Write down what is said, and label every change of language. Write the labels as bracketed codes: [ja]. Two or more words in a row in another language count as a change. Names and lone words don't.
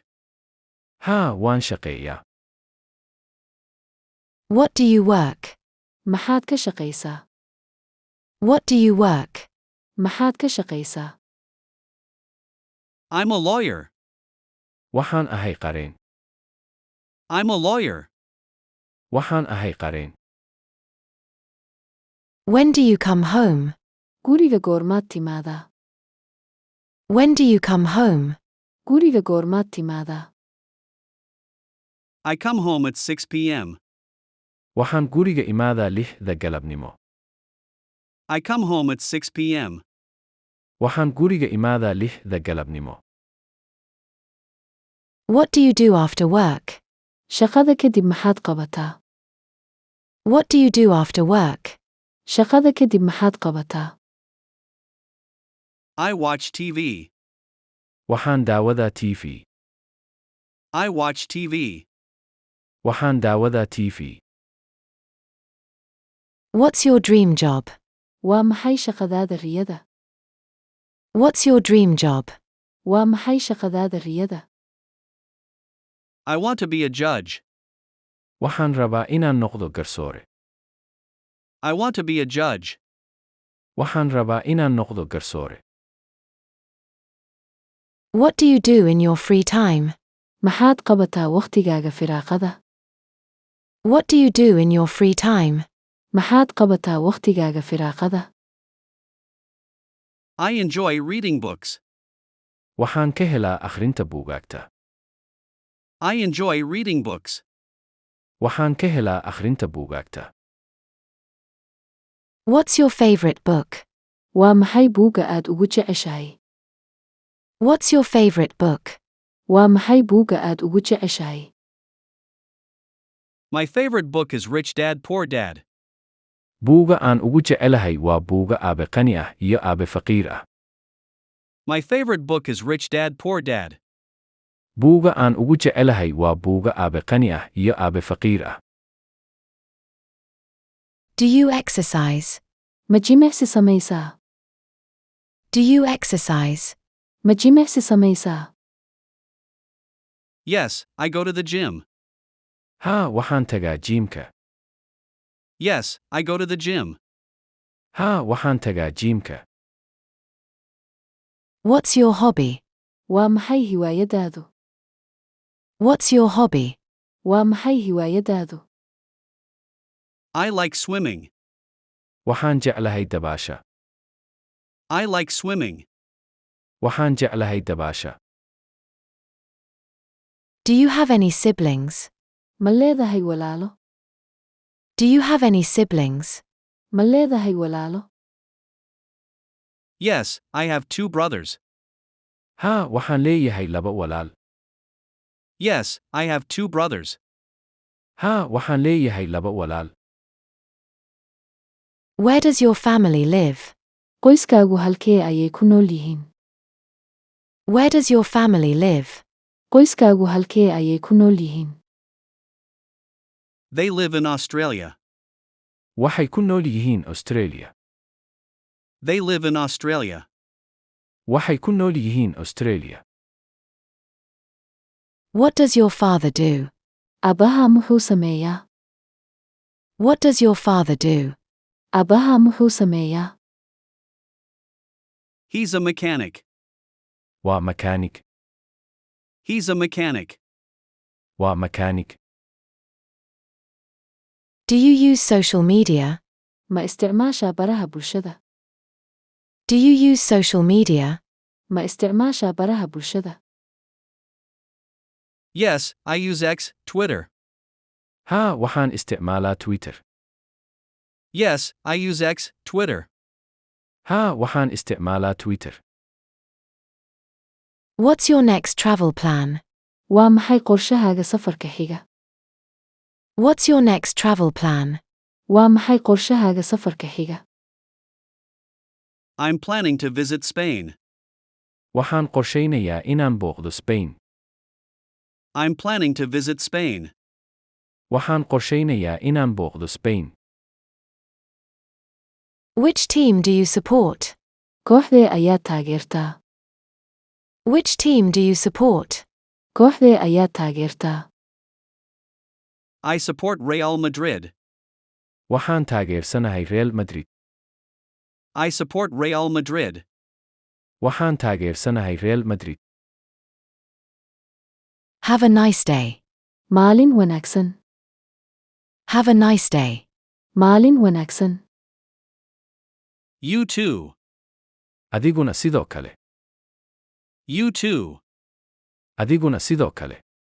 [so] haa waan shaqeeyaa. [en] What do you work? [so] Maxaad ka shaqaysaa? [en] What do you work? [so] Maxaad ka shaqaysaa? [en] I'm a lawyer. [so] waxaan ahay qareen. [en] I'm a lawyer. [so] waxaan ahay qareen. [en] When do you come home? [so] Guriga goormaad timaadaa? [en] When do you come home? [so] Guriga goormaad timaadaa? [en] I come home at 6 p.m. [so] waxaan guriga imaadaa 6da galabnimo. [en] I come home at 6 p.m. [so] waxaan guriga imaadaa 6da galabnimo. [en] What do you do after work? [so] Shaqada kadib maxaad qabataa? [en] What do you do after work? [so] Shaqada kadib maxaad qabataa? [en] I watch TV. [so] waxaan daawadaa TV. [en] I watch TV. [so] waxaan daawadaa TV. [en] What's your dream job? [so] Waa maxay shaqadaada riyada? [en] What's your dream job? [so] Waa maxay shaqadaada riyada? [en] I want to be a judge. [so] waxaan rabaa inaan noqdo garsoore. [en] I want to be a judge. [so] waxaan rabaa inaan noqdo garsoore. [en] What do you do in your free time? [so] Maxaad qabataa wakhtigaaga firaaqada? [en] What do you do in your free time? [so] Maxaad qabataa wakhtigaaga firaaqada? [en] I enjoy reading books. [so] waxaan ka helaa akhrinta buugaagta. [en] I enjoy reading books. [so] waxaan ka helaa akhrinta buugaagta. [en] What's your favorite book? [so] Waa maxay buugga aad ugu jeceshahay? [en] What's your favorite book? [so] Waa maxay buugga aad ugu jeceshahay? [en] My favorite book is Rich Dad Poor Dad. [so] Buuga aan ugu jecelahay waa buuga aabe qani ah iyo aabe faqiir ah. [en] My favorite book is Rich Dad Poor Dad. [so] Buuga aan ugu jecelahay waa buuga aabe qani ah iyo aabe faqiir ah. [en] Do you exercise? [so] Ma jimicsi samaysaa? [en] Do you exercise? [so] Ma jimicsi samaysaa? [en] Yes, I go to the gym. [so] Haa, waxaan tagaa jiimka. [en] Yes, I go to the gym. [so] Haa, waxaan tagaa jiimka. [en] What's your hobby? [so] Waa maxay hiwaayadaadu? [en] What's your hobby? [so] Waa maxay hiwaayadaadu? [en] I like swimming. [so] Waxaan jeclahay dabaasha. [en] I like swimming. [so] Waxaan jeclahay dabaasha. [en] Do you have any siblings? [so] Ma leedahay walaalo? [en] Do you have any siblings? [so] Ma leedahay walaalo? [en] Yes, I have 2 brothers. [so] Haa, waxaan leeyahay laba walaal. [en] Yes, I have 2 brothers. [so] Haa, waxaan leeyahay laba walaal. [en] Where does your family live? [so] Qoyskaagu halkee ayay ku nool yihiin? [en] Where does your family live? [so] Qoyskaagu halkee ayay ku nool yihiin? [en] They live in Australia. [so] Waxay ku nool yihiin Australia. [en] They live in Australia. [so] Waxay ku nool yihiin Australia. [en] What does your father do? [so] Aabbahaa muxuu sameeyaa? [en] What does your father do? [so] Aabbahaa muxuu sameeyaa? [en] He's a mechanic. [so] Waa makaanik. [en] He's a mechanic. [so] Waa makaanik. [en] Do you use social media? [so] Ma isticmaashaa baraha bulshada? [en] Do you use social media? [so] Ma isticmaashaa baraha bulshada? [en] Yes, I use X, Twitter. [so] Haa, waxaan isticmaalaa Twitter. [en] Yes, I use X, Twitter. [so] Haa, waxaan isticmaalaa Twitter. [en] What's your next travel plan? [so] Waa maxay qorshahaaga safarka xiga? [en] What's your next travel plan? [so] Waa maxay qorshahaaga safarka xiga? [en] I'm planning to visit Spain. [so] Waxaan qorshaynayaa inaan booqdo Spain. [en] I'm planning to visit Spain. [so] Waxaan qorshaynayaa inaan booqdo Spain. [en] Which team do you support? [so] Kooxdee ayaad taageertaa? [en] Which team do you support? [so] Kooxdee ayaad taageertaa? [en] I support Real Madrid. [so] Waxaan taageersanahay Real Madrid. [en] I support Real Madrid. [so] Waxaan taageersanahay Real Madrid. [en] Have a nice day. [so] Maalin wanaagsan. [en] Have a nice day. [so] Maalin wanaagsan. [en] You too. [so] Adiguna sidoo kale. [en] You too. [so] Adiguna sidoo kale.